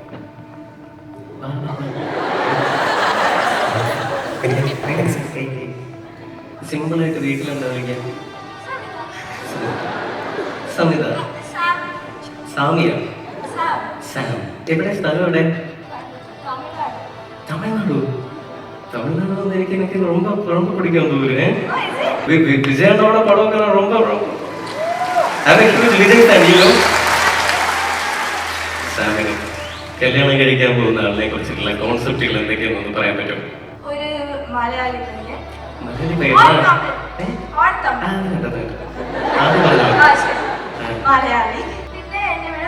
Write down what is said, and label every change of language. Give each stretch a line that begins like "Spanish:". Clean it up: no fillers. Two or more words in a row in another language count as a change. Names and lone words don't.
Malayalam: സിമ്പിളായിട്ട് വീട്ടിലുണ്ടോ വിളിക്കാൻ? സമിത, സാമിയ, സാം. എവിടെ സ്ഥലം? എവിടെ? തമിഴ്നാടു.
Tamil: തമിഴ്നാട് എനിക്ക് ரொம்ப ரொம்ப பிடிக்கும் அந்த ஊரு. விஜயனோட படம் ரொம்ப
Malayalam: വിജയ് തന്നെയും സാമിന് കല്യാണം കഴിക്കാൻ പോകുന്ന ആളിനെ കുറിച്ചിട്ടുള്ള കോൺസെപ്റ്റുകൾ എന്തൊക്കെയാണെന്ന് പറയാൻ പറ്റും? ഒരു മലയാളി മലയാളി പിന്നെ എന്നെ